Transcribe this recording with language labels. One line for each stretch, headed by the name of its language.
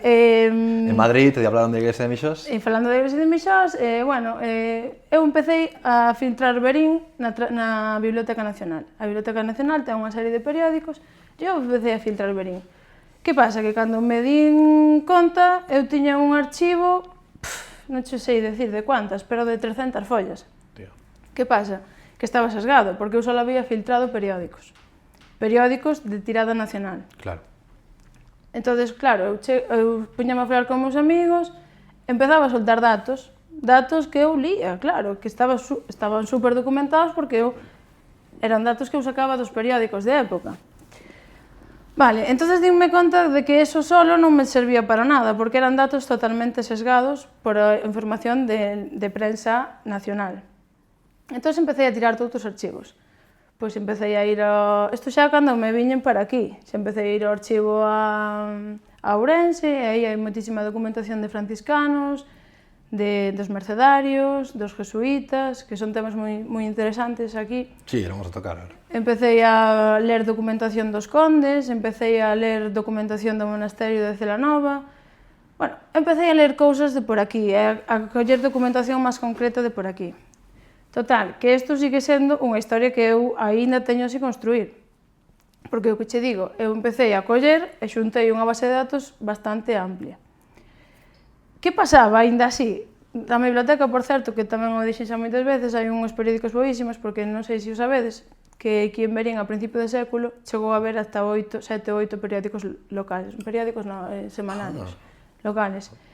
Spanish: En Madrid te hablaron de Iglesia de Mixós?
Galician: Falando de Iglesia de Mixós, bueno, eu empecé a filtrar verín na Biblioteca Nacional. A Biblioteca Nacional ten unha serie de periódicos e eu empecé a filtrar verín. Que pasa? Que cando me din conta, eu tiña un archivo, non sei decir de cuántas, pero de 300 follas. Tío. Que pasa? Que estaba sesgado, porque eu só había filtrado periódicos. Periódicos de tirada nacional. Claro. Entonces, claro, eu puñame a falar con meus amigos, empezaba a soltar datos que eu lía, claro, que estaban super documentados porque eran datos que eu sacaba dos periódicos de época. Vale, entonces dime conta de que eso solo non me servía para nada, porque eran datos totalmente sesgados por a información de prensa nacional. Entón empecé a tirar todos os archivos. Pois empecé a ir ao... Isto xa cando me viñen para aquí. Xa empecé a ir ao archivo a Ourense, e aí hai moitísima documentación de franciscanos, dos mercedarios, dos jesuítas, que son temas moi interesantes aquí.
Spanish: Sí, vamos a tocar.
Galician: Empecé a ler documentación dos condes, empecé a ler documentación do monasterio de Celanova. Bueno, empecé a ler cousas de por aquí, a coller documentación máis concreta de por aquí. Total, que isto sigue sendo unha historia que eu aínda teño así construir. Porque o que che digo, eu empecé a coller e xuntei unha base de datos bastante amplia. Que pasaba aínda así? Na biblioteca, por certo, que tamén o dixen xa moitas veces, hai uns periódicos boísimos, porque non sei se o sabedes, que aquí en Verín, a principio de século, chegou a haber hasta 7 ou 8 periódicos locales. Periódicos non, semanarios, locales.